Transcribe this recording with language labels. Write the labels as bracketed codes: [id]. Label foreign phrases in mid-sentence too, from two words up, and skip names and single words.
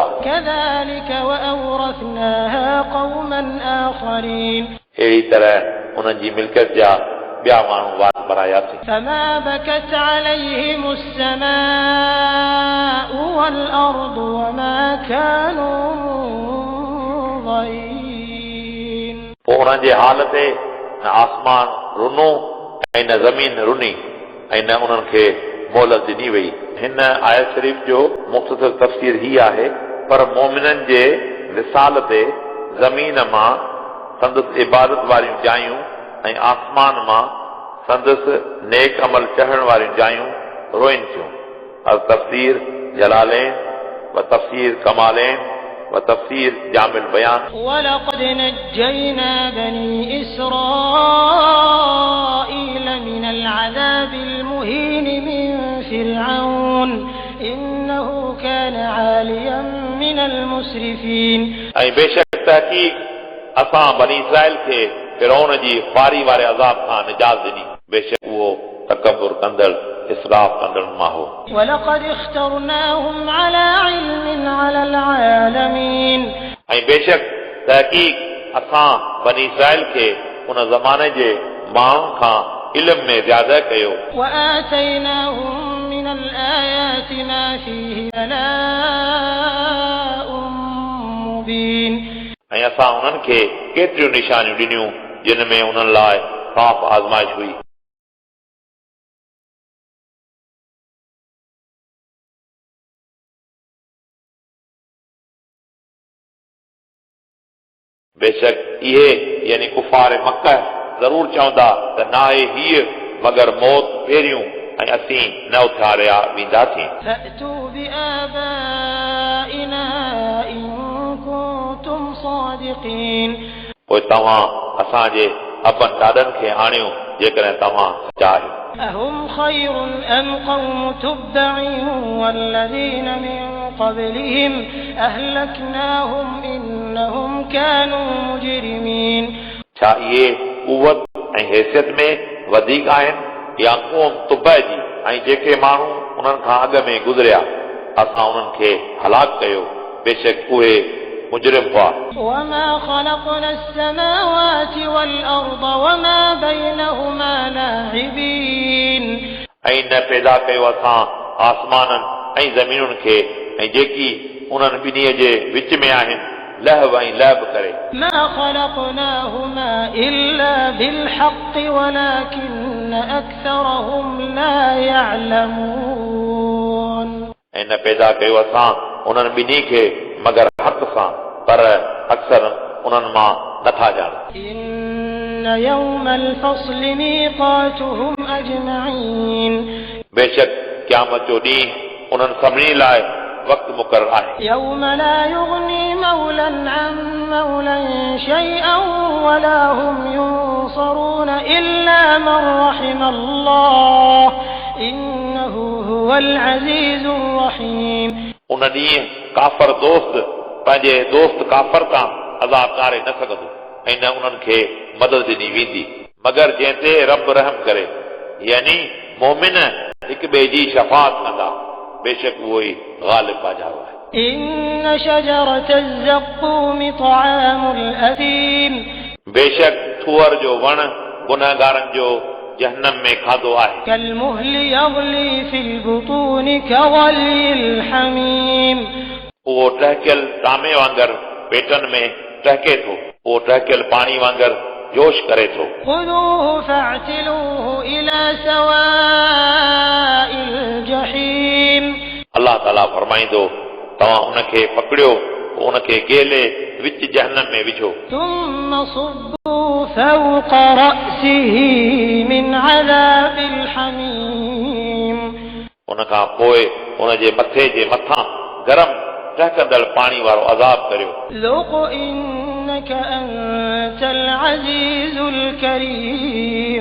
[ar] كذلك وأورثناها قوما آخرين [sd] अहिड़ी तरह उन्हनि जी मिल्कियत जा ॿिया माण्हू वात बणायासीं [ar] فما بكت عليهم السماء والأرض وما كانوا منظرين [sd] पोइ हुननि जे हाल ते न आसमान रुनो ऐं न ज़मीन रुनी ऐं न उन्हनि खे मोहलत ॾिनी वई हिन आयत शरीफ़ जो मुख़्तसर तफ़सीर ही आहे पर मोमिननि जे विसाल ते ज़मीन मां संदसि इबादत वारियूं जायूं ऐं आसमान मां संदसि नेक अमल चढ़ण वारियूं जायूं रोइन थियूं अल तफ़सीर जलालैन व तफ़सीर कमालैन व तफ़सीर जामिल बयान [ar] ولقد نجينا بني إسرائيل من العذاب المهين من فرعون إنه كان عاليا من المسرفين [sd] ऐं बेशक तहक़ीक़ असां बनी इस्राइल खे फिरौन जी ख्वारी वारे अज़ाब खां निजात ॾिनी बेशक उहो तकबुर कंदड़ इसराफ कंदड़ मां हो [ar] ولقد اخترناهم على علم على العالمين [sd] ऐं बेशक तहक़ीक़ असां बनी इस्राइल खे उन ज़माने जे माण्हुनि खां इल्म में ज़्यादा कयो [ar] وآتيناهم من الآيات ما فيه بلاء مبين [sd] ऐं असां उन्हनि खे केतिरियूं निशानियूं ॾिनियूं जिन में उन्हनि लाइ साफ़ आज़माइश हुई बेशक इहे यानी कुफार मक्का ज़रूर चवंदा त नाहे हीअ मगर मौत पहिरियूं ऐं असीं न उथारिया वेंदासीं [ar] فأتوا بآبائنا إن كنتم صادقين [sd] पोइ तव्हां असांजे अबनि ॾाॾनि खे आणियो जेकॾहिं तव्हां सचा आहियो [ar] أهم خير أم قوم تبع والذين من قبلهم أهلكناهم إنهم كانوا مجرمين [sd] छा इहे कुवत ऐं हैसियत में वधीक आहिनि या क़ौम तुबअ जी ऐं जेके माण्हू उन्हनि खां अॻु में गुज़रिया असां उन्हनि खे हलाक कयो बेशक उहे मुजरिम हुआ [ar] وما خلقنا السماوات والأرض وما بينهما لاعبين [sd] ऐं न पैदा कयो असां आसमाननि ऐं ज़मीनुनि खे ऐं जेकी उन्हनि ॿिन्हीअ जे विच में आहिनि लहव ऐं लहब करे [ar] ما خلقناهما إلا بالحق ولكن أكثرهم لا يعلمون [sd] ऐं न पैदा कयो असां उन्हनि ॿिन्ही खे मगर हक़ सां पर अक्सर उन्हनि मां नथा ॼाणनि [ar] إن يوم الفصل ميقاتهم أجمعين [sd] बेशक क़यामत जो ॾींहुं उन्हनि सभिनी लाइ वक़्तु मुक़ररु आहे [ar] يوم لا يغني مولا عن مولا شيئا ولا هم ينصرون إلا من رحم الله إنه هو العزيز الرحيم [sd] उन ॾींहुं काफ़र दोस्त पंहिंजे दोस्त काफ़र तां अज़ाब कारे न सघंदो ऐं न उन्हनि खे मदद ॾिनी वेंदी मगर जंहिं ते रब रहम करे यानी मोमिन हिक ॿिए जी शफ़ाअत कंदा बेशक उहो ई ग़ालिब बाजारो आहे [ar] إن شجرة الزقوم طعام الأثيم [sd] बेशक थूअर जो वण गुनहगारनि जो जहन्नम में खाधो आहे [ar] كالمهل يغلي في البطون كغلي الحميم [sd] उहो टहिकियल तामे वांगुरु पेटनि में टहिके थो उहो टहिकियल पाणी वांगुरु जोश करे थो [ar] خذوه فاعتلوه إلى سواء الجحيم [sd] अलाह ताला फरमाईंदो तव्हां उनखे पकड़ियो उनखे गेले विच जहन्नम में विझो [ar] ثم صبوا فوق رأسه من عذاب الحميم [sd] उन खां पोइ उन जे मथे जे मथां गरम टहकंदड़ पाणी वारो अज़ाब करियो [ar] ذُقْ إِنَّكَ أَنْتَ الْعَزِيزُ الْكَرِيمُ